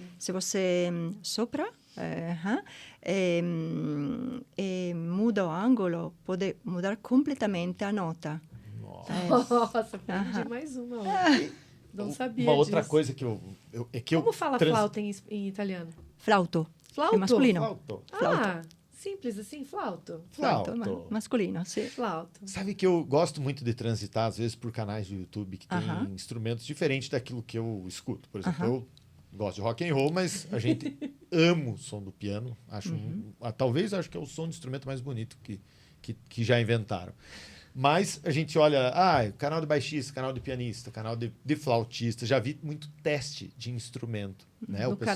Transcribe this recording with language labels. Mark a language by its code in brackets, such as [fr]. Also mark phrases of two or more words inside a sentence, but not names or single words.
[pt] se você sopra e muda o ângulo, pode mudar completamente a nota. Nossa, aprendi mais uma. Ó. Não sabia Uma outra disso. coisa que eu Como fala flauta em italiano? Flauto. Flauto? É masculino. Flauto. Ah, simples assim, flauto. Flauto, Flauto. masculino, sim. Flauto. Sabe que eu gosto muito de transitar, às vezes, por canais do YouTube que tem Aham. instrumentos diferentes daquilo que eu escuto. Por exemplo, Aham. eu gosto de [en] rock and roll, [pt] mas a gente ama o som do piano. Acho talvez acho que é o som de instrumento mais bonito que já inventaram. Mas a gente olha, canal de baixista, canal de pianista, canal de flautista. Já vi muito teste de instrumento. Né? No O pessoal...